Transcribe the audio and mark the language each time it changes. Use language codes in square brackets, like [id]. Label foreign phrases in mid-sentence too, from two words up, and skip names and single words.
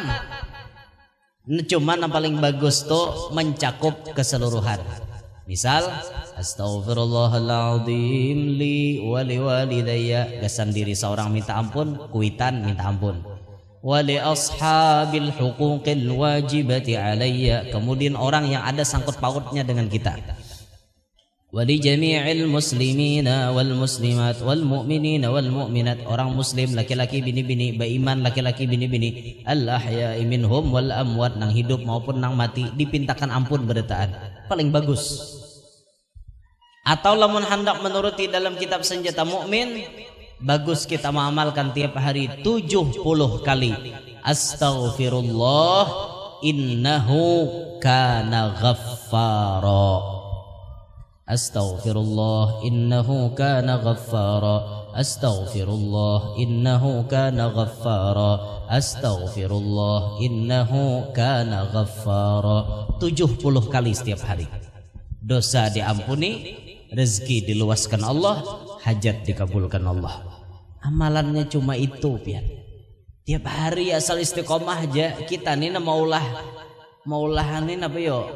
[bjn] Cuma yang paling bagus tuh mencakup keseluruhan. Misal [ar] أستغفر الله العظيم لي ولوالدي, [bjn] gasan diri seorang minta ampun, kuitan minta ampun. [ar] ولأصحاب الحقوق الواجبة علي, [bjn] kemudian orang yang ada sangkut pautnya dengan kita. [ar] ولجميع المسلمين والمسلمات والمؤمنين والمؤمنات, [bjn] orang muslim laki-laki bini-bini beriman laki-laki bini-bini [ar] الأحياء منهم والأموات, [bjn] nang hidup maupun nang mati dipintakan ampun berdetaan. Paling bagus. Atau lamun hendak menuruti dalam kitab senjata mukmin, bagus kita mengamalkan tiap hari 70 kali [ar] أستغفر الله إنه كان غفارا. أستغفر الله إنه كان غفارا. أستغفر الله إنه كان غفارا. أستغفر الله إنه كان غفارا. [bjn] 70 kali setiap hari. Dosa diampuni, rezeki diluaskan Allah, hajat dikabulkan Allah. Amalannya cuma itu, pian. Tiap hari asal istiqomah aja. Kita nih maulah nih apa yo?